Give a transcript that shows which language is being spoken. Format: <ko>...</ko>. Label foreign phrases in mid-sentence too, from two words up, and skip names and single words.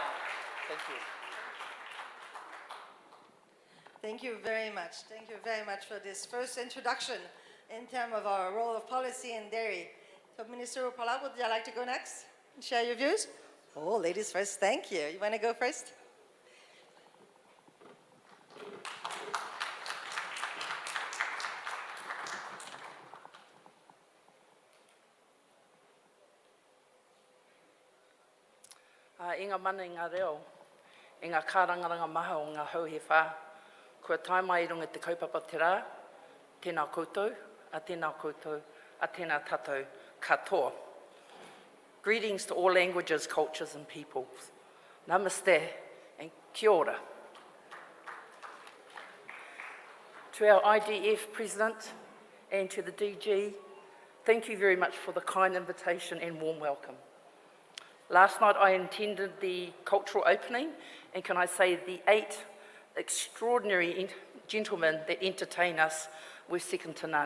<en>Thank you. Thank you very much. Thank you very much for this first introduction in terms of our role of policy in dairy. So Minister Rupala, would you like to go next and share your views? Oh, ladies first, thank you. You want to go first?</en> <mi>Inga mana i ngā reo, i ngā kārangaranga maha o ngā hauhe whā. Kua tae mai i runga te kaupapa te rā, tēnā koutou, a tēnā koutou, a tēnā tātou katoa.</mi> <en>Greetings to all languages, cultures and peoples. Namaste and</en> <mi>kia ora.</mi> <en>To our IDF President and to the DG, thank you very much for the kind invitation and warm welcome. Last night I attended the cultural opening, and can I say the 8 extraordinary gentlemen that entertain us were second to none.</en>